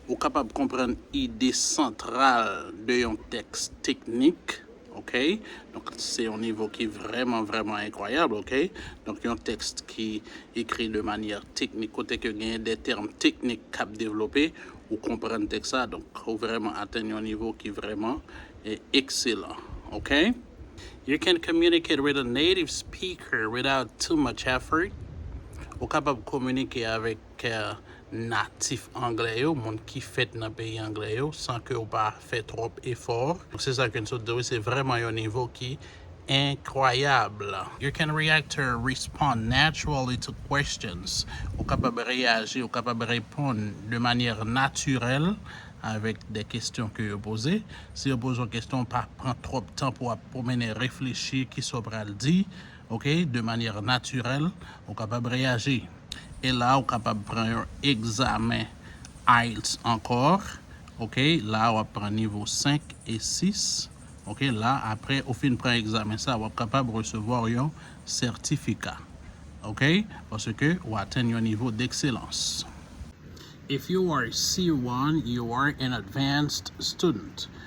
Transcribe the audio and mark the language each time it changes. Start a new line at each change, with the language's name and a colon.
French: Ou capable de comprendre l'idée centrale d'un texte technique. OK? Donc, c'est un niveau qui est vraiment incroyable. OK? Donc, un texte qui est écrit de manière technique, côté que il y a des termes techniques qu'à développer, ou comprendre texte ça. Donc, faut vraiment atteindre un niveau qui est vraiment excellent. OK?
English: You can communicate with a native speaker without too much effort.
French: Ou capable de communiquer avec natif anglais, monde qui fait dans le pays anglais, sans que vous pas fait trop effort. C'est ça que nous disons, c'est vraiment un niveau qui est incroyable.
English: You can react or respond naturally to questions.
French: Vous capable de réagir, vous capable de répondre de manière naturelle avec des questions que vous posez. Si vous posez une question, pas prendre trop de temps pour mener réfléchir qui soit le dit. OK, de manière naturelle, vous êtes capable de réagir. Et là, vous êtes capable de prendre un examen IELTS encore. OK, là, on va prendre niveau 5 et 6. OK, là, après, au fin de prendre examen, ça, on va être capable de recevoir un certificat. OK, parce que on atteint un niveau d'excellence.
English: If you are C1, you are an advanced student.